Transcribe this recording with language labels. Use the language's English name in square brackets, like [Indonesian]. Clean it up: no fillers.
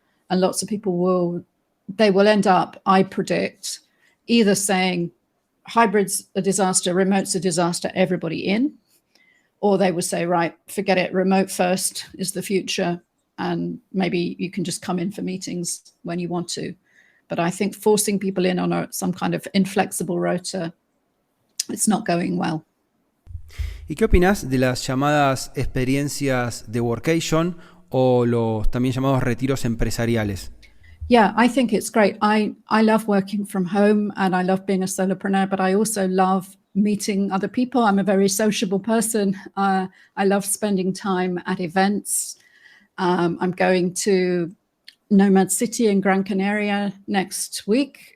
[English] And lots of people will end up, I predict, either saying hybrid's a disaster, remote's a disaster, everybody in, or they would say, right, forget it, remote first is the future, and maybe you can just come in for meetings when you want to. But I think forcing people in on some kind of inflexible rota, it's not going well. [Spanish] ¿Y qué opinás de las llamadas experiencias de workation o los también llamados retiros empresariales? [English] Yeah, I think it's great. I love working from home and I love being a solopreneur, but I also love meeting other people. I'm a very sociable person. I love spending time at events. I'm going to Nomad City in Gran Canaria next week.